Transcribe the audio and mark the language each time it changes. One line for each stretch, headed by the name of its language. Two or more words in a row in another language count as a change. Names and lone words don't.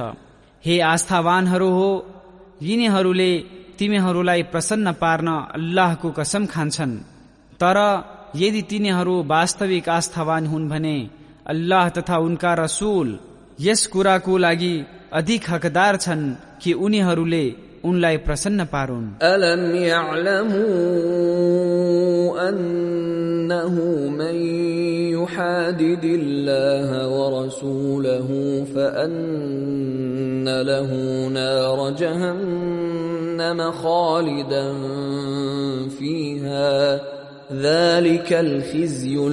Nepali: हे आस्थावानहरू हो, यिनीहरूले तिमीहरूलाई प्रसन्न पार्न अल्लाहको कसम खान्छन्। तर यदि तिनीहरू वास्तविक आस्थावान हुन् भने अल्लाह तथा उनका रसूल यस कुराको लागि अधिक हकदार छन् कि उनीहरूले उनलाई प्रसन्न पारुन्।
Arabic: ألم يعلموا أنه من يحادد الله ورسوله فأن له نار جهنم خالدا فيها ذلك الخزي